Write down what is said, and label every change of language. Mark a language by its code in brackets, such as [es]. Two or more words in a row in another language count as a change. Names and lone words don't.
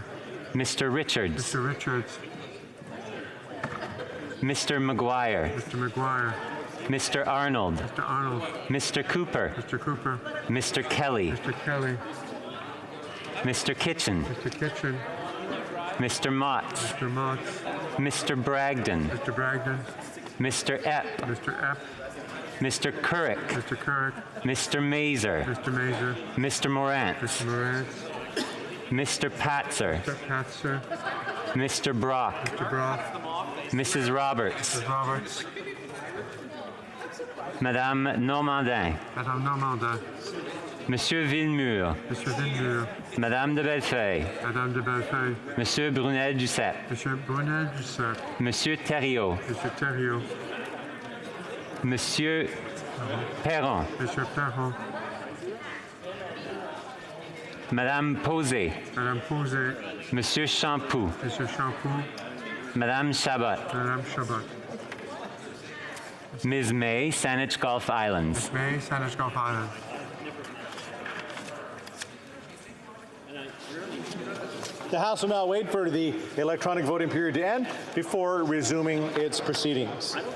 [en] Mr. Richards. Mr. Richards. Mr. McGuire. Mr. McGuire. Mr. Arnold. Mr. Arnold. Mr. Cooper. Mr. Cooper. Mr. Kelly. Mr. Kelly. Mr. Kitchen. Mr. Kitchen. Mr. Motts. Mr. Motts. Mr. Bragdon. Mr. Bragdon. Mr. Epp. Mr. Epp. Mr. Couric. Mr. Couric. Mr. Mazer. Mr. Mazer. Mr. Morant. Mr. Morant. Mr. Patzer. Mr. Patzer. Mr. Brock. Mr. Brock. Mrs. Roberts. Mrs. Roberts. [fr] Madame Normandin. Madame Normandin. Monsieur Villemur. Monsieur Villemur. Madame de Bellefeuille. Madame de Bellefeuille. Monsieur Brunel-Duceppe. Monsieur Brunel-Duceppe. Monsieur Thériault. Monsieur Thériault. Monsieur Perron. Monsieur Perron. Madame Posé. Madame Posé. Monsieur Champoux. Monsieur Champoux. Madame Chabot. Madame Chabot. [en] Ms. May, Saanich Gulf Islands. Ms. May, Saanich Gulf Islands. The House will now wait for the electronic voting period to end before resuming its proceedings.